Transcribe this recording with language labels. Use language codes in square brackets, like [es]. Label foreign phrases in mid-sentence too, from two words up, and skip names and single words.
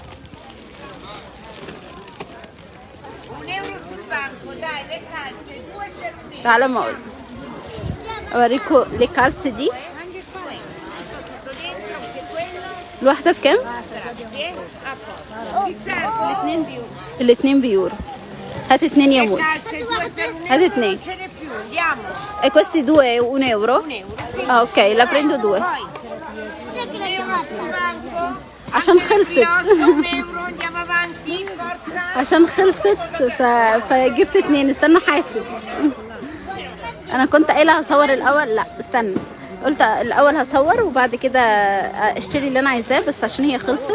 [ar] تعالى ما اوريكم الكالس دي. الواحدة بكام؟ الاتنين بيورو. هات 2 يا مول. هات 2. [it] E questi 2 1 euro? Ah ok, la prendo 2. [ar] عشان خلصت. عشان خلصت فجبت 2. استنى حاسب. انا كنت قايله هصور الاول. لا استنى، قلت الاول هصور وبعد كده اشتري اللي انا عايزاه، بس عشان هي خلصت.